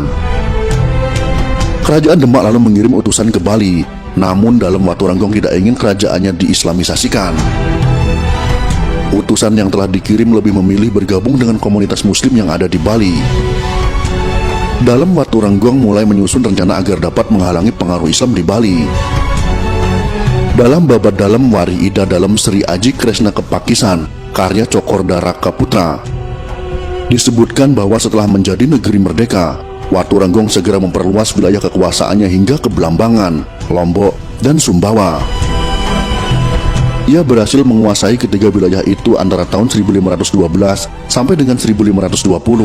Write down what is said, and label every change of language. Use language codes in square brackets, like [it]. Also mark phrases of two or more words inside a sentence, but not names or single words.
[id] Kerajaan Demak lalu mengirim utusan ke Bali, namun Dalem Waturenggong tidak ingin kerajaannya diislamisasikan. Utusan yang telah dikirim lebih memilih bergabung dengan komunitas muslim yang ada di Bali. Dalem Waturenggong mulai menyusun rencana agar dapat menghalangi pengaruh Islam di Bali. Dalam Babat Dalem Wari Ida Dalem Sri Aji Kresna Kepakisan, karya Cokorda Raka Putra, disebutkan bahwa setelah menjadi negeri merdeka, Waturenggong segera memperluas wilayah kekuasaannya hingga ke Belambangan, Lombok, dan Sumbawa. Ia berhasil menguasai ketiga wilayah itu antara tahun 1512 sampai dengan 1520.